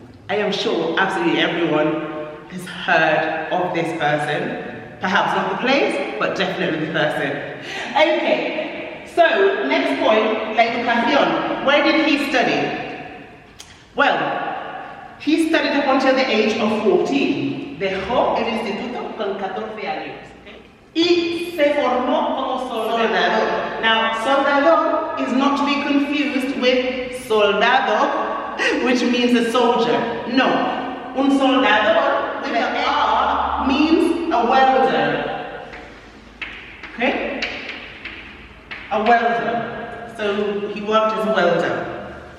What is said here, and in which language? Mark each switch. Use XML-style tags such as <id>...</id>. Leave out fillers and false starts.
<en>I am sure absolutely everyone has heard of this person. Perhaps not the place, but definitely the person. Okay, so next point, la educación. Where did he study? Well, he studied up until the age of 14.</en> <es>Dejó el instituto con 14 años. Okay? Y se formó como soldador.</es> <en>Now, soldador is not to be confused with soldado, which means a soldier. No. Un soldador with an R means a welder. Okay? A welder. So he worked as a welder.</en>